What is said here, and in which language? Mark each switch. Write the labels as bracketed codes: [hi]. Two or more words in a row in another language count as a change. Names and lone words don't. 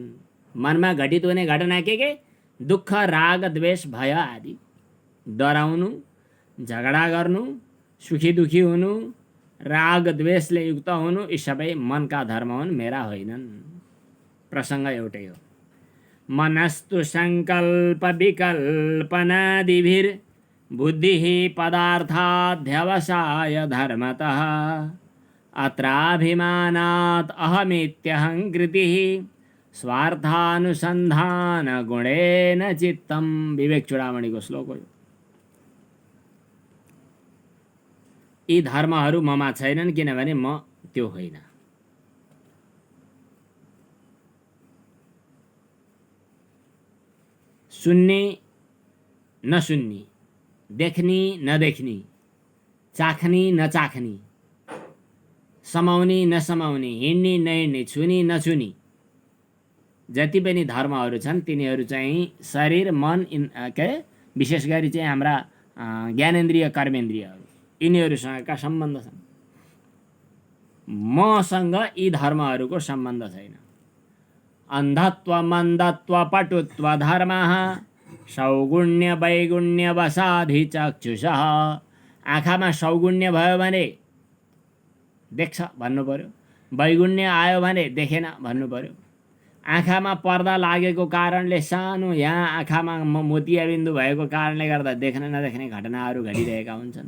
[ne] मनमा घटित हुने घटना के दुःख राग द्वेष भय आदि, डराउनु, झगडा गर्नु, सुखी दुखी हुनु, राग द्वेषले युक्त हुनु, यी सबै मनका धर्म हुन्, मेरा होइनन्। प्रसङ्ग एउटै हो। [sa] मनस्तु सङ्कल्प विकल्पनादिभिर् बुद्धिः पदार्थाध्यवसाय धर्मतः अत्राभिमानात् अहमित्यहङ्कृतिः स्वार्थानुसन्धान गुणेन चित्तम। [ne] विवेक चूडामणिको श्लोक हो। यी धर्महरू ममा छैनन्, किनभने म त्यो होइन। सुन्ने नसुन्ने, देख्ने नदेख्ने, चाख्ने नचाख्ने, समाउने नसमाउने, हिँड्ने नहिँड्ने, छुने नछुने, जति पनि धर्महरू छन् तिनीहरू चाहिँ शरीर मन विशेष गरी चाहिँ हाम्रा ज्ञानेन्द्रिय कर्मेन्द्रियहरू यिनीहरूसँगका सम्बन्ध छन्। मसँग यी धर्महरूको सम्बन्ध छैन। [sa] अन्धत्व मन्दत्व पटुत्व धर्मः सौगुण्य वैगुण्य वसाधि चक्षुषः। [ne] आँखामा सौगुण्य भयो भने देख्छ भन्नु पर्यो, वैगुण्य आयो भने देखेन भन्नु पर्यो। आँखामा पर्दा लागेको कारणले सानो यहाँ आँखामा मोतियाबिन्दु भएको कारणले गर्दा देख्ने नदेख्ने घटनाहरू घटिरहेका हुन्छन्।